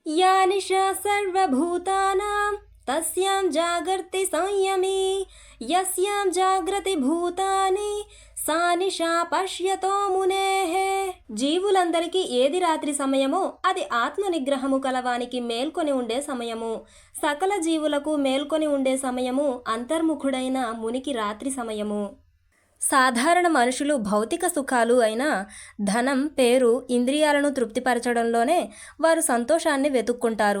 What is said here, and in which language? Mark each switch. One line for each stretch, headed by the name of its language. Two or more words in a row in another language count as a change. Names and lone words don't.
Sanskrit: या निशा सर्वभूतानां तस्यां जागर्ति संयमी यस्यां जागृति భూతాని సా నిశా పశ్యతో మునేః.
Telugu: జీవులందరికీ ఏది రాత్రి సమయమో అది ఆత్మ నిగ్రహము కలవానికి మేల్కొని ఉండే సమయము. సకల జీవులకు మేల్కొని ఉండే సమయము అంతర్ముఖుడైన మునికి రాత్రి సమయము. సాధారణ మనుషులు భౌతిక సుఖాలు అయిన ధనం, పేరు, ఇంద్రియాలను తృప్తిపరచడంలోనే వారు సంతోషాన్ని వెతుక్కుంటారు.